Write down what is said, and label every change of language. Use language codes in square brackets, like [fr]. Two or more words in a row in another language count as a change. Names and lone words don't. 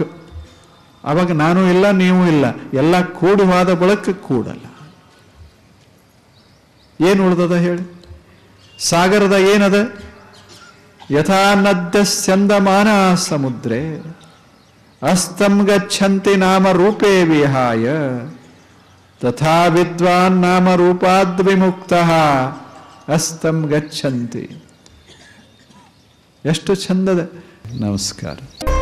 [kn] ಅವಾಗ ನಾನು ಇಲ್ಲ, ನೀವು ಇಲ್ಲ, ಎಲ್ಲ ಕೂಡಿ ಹೋದ ಬಳಕ ಕೂಡಲ. ಏನು ಉಳ್ದದ ಹೇಳಿ? ಸಾಗರದ ಏನದ? [sa] ಯಥಾ ನದ್ಯ ಸ್ಯಂದಮಾನ ಸಮುದ್ರೇ ಅಸ್ತಂ ಗಚ್ಚಂತಿ ನಾಮ ರೂಪೇ ವಿಹಾಯ ತಥಾ ವಿದ್ವಾನ್ ನಾಮ ರೂಪಾದ್ ವಿಮುಕ್ತಃ ಅಸ್ತಂ ಗಚ್ಚಂತಿ. [kn] ಎಷ್ಟು ಚಂದದ. ನಮಸ್ಕಾರ.